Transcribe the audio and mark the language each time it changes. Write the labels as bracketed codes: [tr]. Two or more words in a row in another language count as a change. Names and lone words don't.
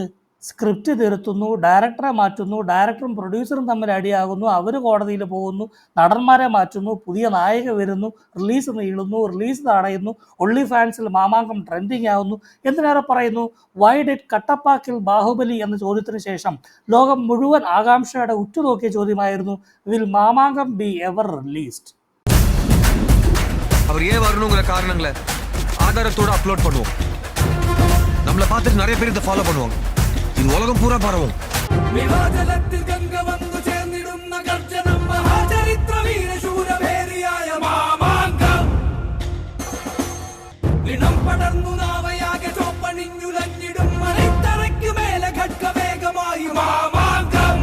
[ml] സ്ക്രിപ്റ്റ് തിരുത്തുന്നു, ഡയറക്ടറെ മാറ്റുന്നു, ഡയറക്ടറും പ്രൊഡ്യൂസറും തമ്മിൽ അടിയാകുന്നു, അവർ കോടതിയിൽ പോകുന്നു, നടന്മാരെ മാറ്റുന്നു, പുതിയ നായിക വരുന്നു, റിലീസ് നീളുന്നു, റിലീസ് തടയുന്നു, ഒൺലി ഫാൻസിൽ മാമാങ്കം ട്രെൻഡിങ് ആവുന്നു. എന്തിനേറെ പറയുന്നു, [en] Why did Kattappa kill Baahubali [ml] എന്ന ചോദ്യത്തിന് ശേഷം ലോകം മുഴുവൻ ആകാംക്ഷയോടെ ഉറ്റുനോക്കിയ ചോദ്യമായിരുന്നു, [en] Will Mamangam be ever released? [ta] அவர் ஏன் வரணுங்கிற காரணங்களை ஆதாரத்தோட அப்லோட் பண்ணுவோம். நம்மளை பார்த்துட்டு நிறைய பேர் இதை ஃபாலோ பண்ணுவாங்க. இது உலகம் பூரா பரவும். [ml] വിവാദത്തിൽ ഗംഗ വന്നു ചേർന്നിടുന്ന ഗർജനം മഹാചരിത്ര വീരശൂരഭേരിയായ മാമാങ്കം. ദിനം പടർന്നു നാവയാകെ ചോപ്പണിഞ്ഞുലഞ്ഞിടും മണിത്തറയ്ക്കു മേലെ ഘട്ടവേഗമായി മാമാങ്കം.